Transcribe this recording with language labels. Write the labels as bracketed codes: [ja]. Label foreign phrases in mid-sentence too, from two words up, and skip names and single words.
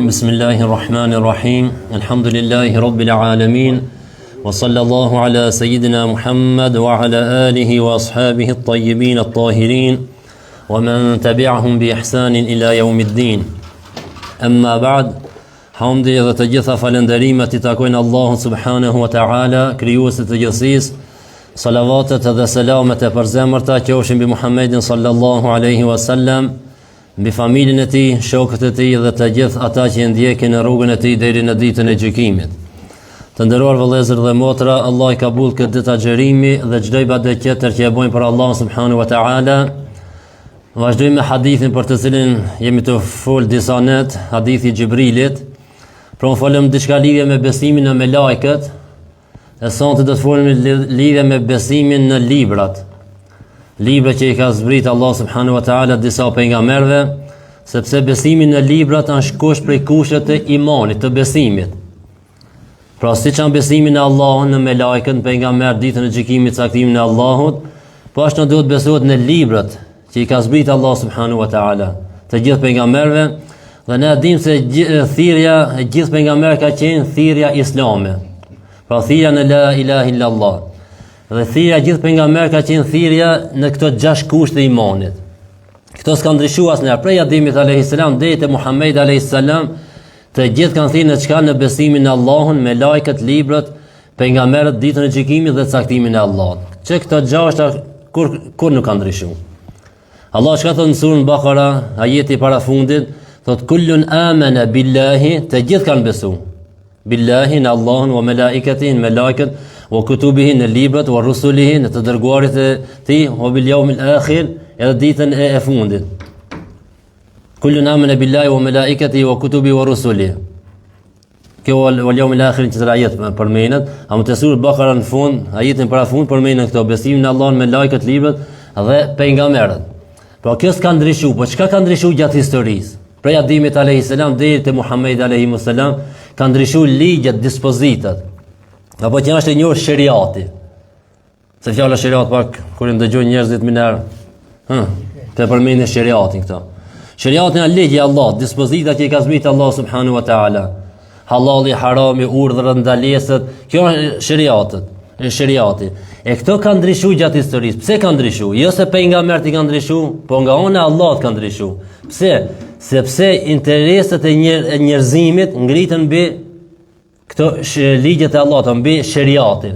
[ar] بسم الله الرحمن الرحيم. الحمد لله رب العالمين، وصلى الله على سيدنا محمد وعلى آله وأصحابه الطيبين الطاهرين ومن تبعهم بإحسان إلى يوم الدين. أما بعد، [sq] hamdi dhe të gjitha falenderimet I takojnë Allahu [ar] سبحانه وتعالى, [sq] krijuesit të gjithësisë. Salavatet dhe selamet e përzemërta qofshin mbi Muhammedin [ar] صلى الله عليه وسلم, [sq] mbi familjen e tij, shokët e tij dhe të gjithë ata që ndjekin në rrugën e tij deri në ditën e gjykimit. Të nderuar vëllezër dhe motra, Allah I ka bull këtë ditë agjerimi dhe çdo ibadet tjetër që e bojmë për Allah [ar] سبحانه وتعالى. [sq] Vazhdojmë me hadithin për të cilin jemi të fol disa net, hadithi Gjibrilit. Pra unë folëm diçka lidhje me besimin në melajket, e sonte do të folëm lidhje me besimin në librat. Libra që I ka zbrit Allah [ar] سبحانه وتعالى [sq] disa pejgamberëve, sepse besimi në librat është kusht prej kushteve të imanit, të besimit. Pra siç janë besimi në Allahun, në melajket, në pejgamber, ditën e gjykimit, caktimin e Allahut, po ashtu duhet besohet në librat që I ka zbrit Allah [ar] سبحانه وتعالى [sq] të gjithë pejgamberëve. Dhe ne dim se thirrja e gjithë pejgamberëve ka qenë thirrja islame. Pra thirrja në [ar] لا إله إلا الله. [sq] Dhe thirrja e gjithë pejgamberëve ka qenë thirrja në këto 6 kushte të imanit. Këto s'kan ndryshuar asnjëherë prej Ademit [ar] عليه السلام [sq] deri te Muhamedi [ar] عليه السلام, [sq] të gjithë kanë thirrë në çka, në besimin në Allahun, me lajket, librat, pejgamberët, ditën e gjykimit dhe caktimin e Allahut. Që këto 6 kur nuk kanë ndryshuar. Allah çka thot në surën Bakara, ajeti parafundit, thot [ar] كل آمن بالله, [sq] të gjithë kanë besu. Billahi në Allahun, [ar] وملائكته [sq] në melajket, [ar] وكتبه [sq] në librat, [ar] ورسله [sq] në të dërguarit e tij, [ar] وباليوم الآخر, [sq] edhe ditën e fundit. [ar] كل آمن بالله وملائكته وكتبه ورسله. [sq] Kjo [ar] واليوم الآخر [sq] që të ajet përmenet, ama të surë Bakara në fund, ajetin para fund përmenet këto, besimin në Allahun, melajket, librat dhe pejgamberët. Pra kjo s'ka ndryshuar, po çka ka ndryshuar gjatë historisë? Prej Ademit [ar] عليه السلام [sq] deri te Muhamedi [ar] عليه السلام [sq] ka ndryshuar ligjet, dispozitat. Apo që është e njohur shariati. Se fjala shariat pak kur ndëgjojnë njerëzit më herë, të përmendin shariatin këto. Shariati është ligji I Allahut, dispozitat që I ka zbritur Allah [ar] سبحانه وتعالى. [sq] Halali, harami, urdhrat, ndalesat, kjo është shariati. E këto kanë ndryshuar gjatë historisë. Pse kanë ndryshuar? Jo se pejgamberët I kanë ndryshuar, po nga ana e Allahut kanë ndryshuar. Pse? Sepse interesat e njerëzimit ngritën mbi këto ligjet e Allahut, mbi shariatin.